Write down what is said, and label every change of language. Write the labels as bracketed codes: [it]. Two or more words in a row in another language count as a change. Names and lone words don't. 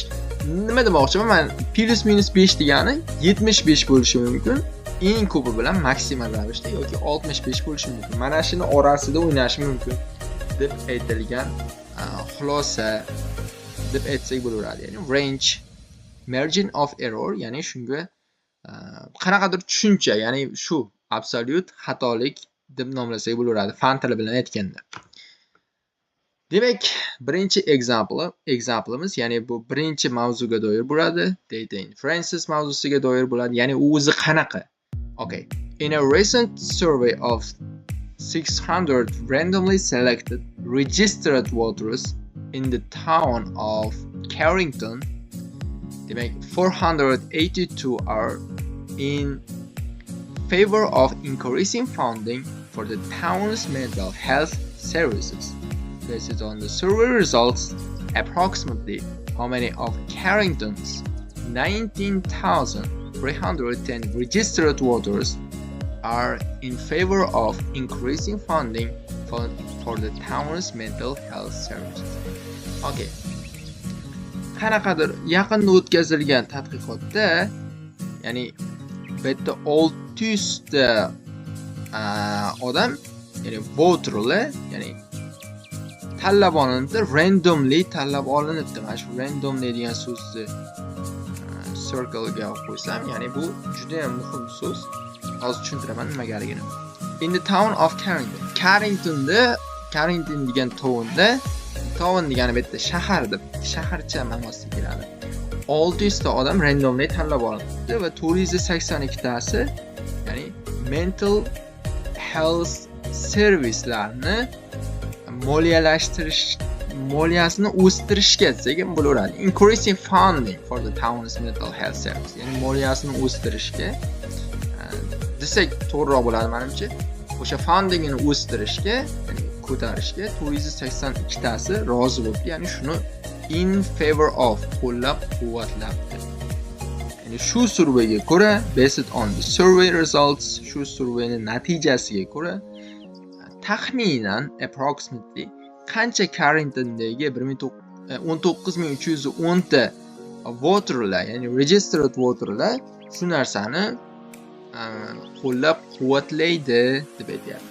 [uz] Nima demoqchiman? Men plus minus 5 degani 75 bo'lishi mumkin. Eng ko'pi bilan maksimal ravishda yoki 65 bo'lishi mumkin. Mana shuni orasida o'ynashi mumkin deb aytilgan xulosa deb aytsak bo'laveradi. [en] Ya'ni range, margin of error, [uz] ya'ni shunga qanaqadir tushuncha, ya'ni shu absolute xatolik deb nomlasak bo'laveradi fan tili bilan aytganda. Demak, birinchi example'imiz, ya'ni bu birinchi mavzuga doir bo'ladi. [en] Data inferences [uz] mavzusiga doir bo'ladi. Ya'ni u o'zi qanaqa? [en] Okay. In a recent survey of 600 randomly selected registered voters in the town of Carrington, demak 482 are in favor of increasing funding for the town's mental health services. Based on the survey results, approximately how many of Carrington's 19,310 registered voters are in favor of increasing funding for the town's mental health services. Okay. [uz] Qanaqadir yaqinda o'tkazilgan tadqiqotda, ya'ni bu yerda 600 ta odam, ya'ni voterlar, ya'ni tanlab olinibdi, randomly tanlab olinibdi. Mana shu randomly degan so'zni circle ga qo'ysam, ya'ni bu juda ham muhim so'z. hozir tushuntiraman nimagaligini. [en] In the town of Carrington. [uz] Carrington degan town degani bu yerda shahar deb, shaharcha ma'nosida keladi. 600 ta odam randomly tanlab olindi va 482 tasi, ya'ni [en] mental health servicelarni [uz] moliyasini o'stirishga desak ham bo'laveradi. [en] Increasing funding for the town's mental health service. [uz] Ya'ni moliyasini o'stirishga desak to'g'riroq bo'ladi menimcha. O'sha fundingini o'stirishga, ya'ni ko'tarishga 482 tasi rozi bo'ldi. Ya'ni shuni [en] in favor of [uz] qo'llab-quvvatlabdi. Ya'ni shu surveyga ko'ra, [en] based on the survey results, [uz] shu surveyning natijasiga ko'ra taxminan approximately qancha Carringtondagi 19310 ta voterlar, ya'ni [en] registered voterlar [uz] shu narsani qo'llab-quvvatlaydi deb aytyapti.